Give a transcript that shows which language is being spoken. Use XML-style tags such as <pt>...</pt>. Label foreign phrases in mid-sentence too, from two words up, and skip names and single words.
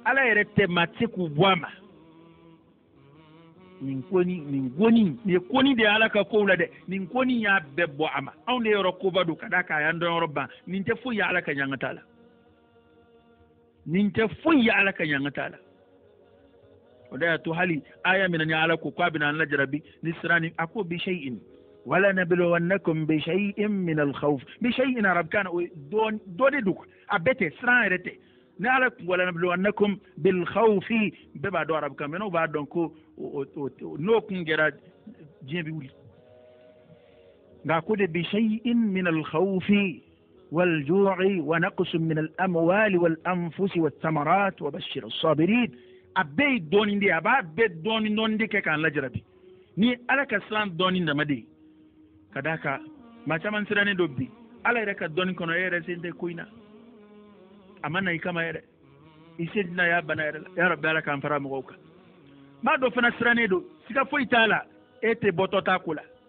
<bm>ala yɛrɛ tɛ maa tɛ k'u bɔ a ma nin goni nin koni de ala ka kow la dɛ nin koni y'a bɛɛ bɔ a ma anw de yɔrɔ koba don ka da k'a y'an dɔn yɔrɔ ban nin tɛ foyi ye ala ka ɲanga t'a la nin tɛ foyi ye ala ka ɲanga t'a la o da y'a to hali aya min ni ala ko k'a bɛna an lajarabi ni sirani a ko</bm> <ar>بشيء ولنبلونكم بشيء من الخوف بشيء</ar> <bm>arabkan dɔ de don a bɛɛ tɛ siran yɛrɛ tɛ ni ala</bm> <ar>ولنبلونكم بالخوف</ar> <bm>bɛɛ b'a dɔn arabukan mɛ n'o b'a dɔn ko n'o kun kɛra diɲɛ bɛ wuli nka ko de</bm> <ar>بشيء من الخوف والجوع ونقص من الأموال والأنفس والثمرات وبشر الصابرين</ar> <bm>a bɛɛ ye dɔɔnin de ye a b'a bɛɛ dɔɔnin de kɛ k'an lajarabi ni ala ka siran dɔɔnin dama de ye ka d'a kan maa caman sirannen don bi ala yɛrɛ ka dɔɔnin kɔnɔ e yɛrɛ sen tɛ ko in na a ma na i kama yɛrɛ i se tɛna y'a bana yɛrɛ la</bm> <ar>يا رب</ar> <bm>ala k'an fara mɔgɔw kan maa dɔ fana sirannen don siga foyi t'a la e tɛ bɔtɔ t'a ko la</bm>